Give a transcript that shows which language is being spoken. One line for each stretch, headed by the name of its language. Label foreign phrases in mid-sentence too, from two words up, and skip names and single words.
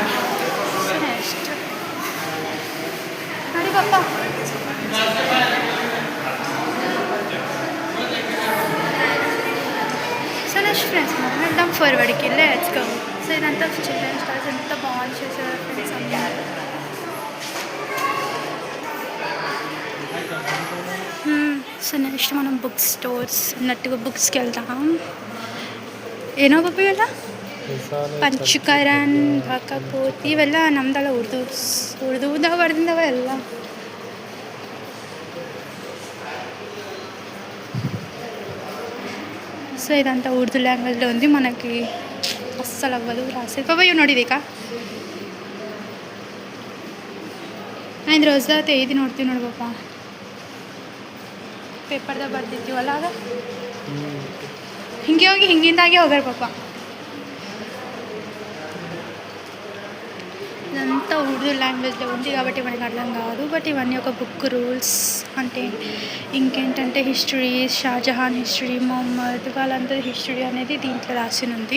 Telugu: నెక్స్ట్ అరే పాప
English: so next friends
Telugu: మనం వెళ్దాం ఫార్వర్డ్కి.
English: let's go.
Telugu: సో ఇదంతా
English: childrens toys
Telugu: ఎంత బాగా చేశారు ఫ్రెండ్స్ అందరూ.
English: so next
Telugu: మనం
English: book stores
Telugu: ఉన్నట్టుగా బుక్స్కి వెళ్దాం.
Kannada: ಏನೋ ಪಪ್ಪಿ ಇವೆಲ್ಲ ಪಂಚಕರನ್ ಭಕಪೋತಿ ಇವೆಲ್ಲ ನಮ್ದೆಲ್ಲ ಉರ್ದುದಾಗ ಬರ್ದಿಂದವ ಎಲ್ಲ.
Telugu: సో ఇదంతా
English: Urdu language
Telugu: ఉంది. మనకి అస్సలు అవ్వదు రాసేది. పాప ఇవి
Kannada: ನೋಡಿದೀಕಾ ಐದು రోజు ಇದು ನೋಡ್ತೀವಿ ನೋಡಿ ಪಾಪ. ಪೇಪರ್ದಾಗ ಬರ್ದಿದ್ದೀವಲ್ಲ ಆಗ ಹಿಂಗೆ ಹೋಗಿ ಹಿಂಗಿಂದಾಗೆ ಹೋಗಾರ ಪಾಪ.
Telugu: ఇదంతా
English: Urdu language
Telugu: ఉంది కాబట్టి మనకి అర్థం కాదు. బట్ ఇవన్నీ ఒక
English: book rules
Telugu: అంటే ఇంకేంటంటే హిస్టరీ, షాజహాన్ హిస్టరీ, మొహమ్మద్ వాళ్ళందరి హిస్టరీ అనేది దీంట్లో రాసి ఉంది.